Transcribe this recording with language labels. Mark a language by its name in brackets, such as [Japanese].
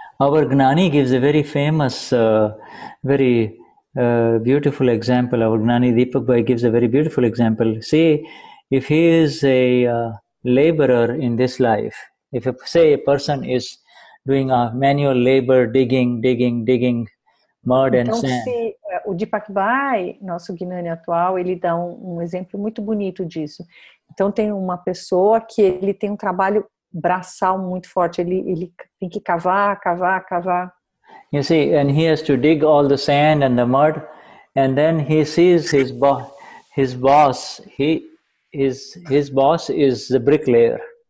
[English] Our Gnani gives a very famous, very beautiful example. Our Gnani Deepak Bhai gives a very beautiful example. See, if he is a laborer in this life, if say a person is doing a manual labor, digging mud and sand. [Portuguese] Se o Deepak Bhai, nosso Gnani atual, ele dá um exemplo muito bonito disso. Então tem uma pessoa que ele tem um trabalho braçal muito forte, ele tem que cavar. [English] You see, and he has to dig all the sand and the mud, and then he sees his boss. His boss is the bricklayer.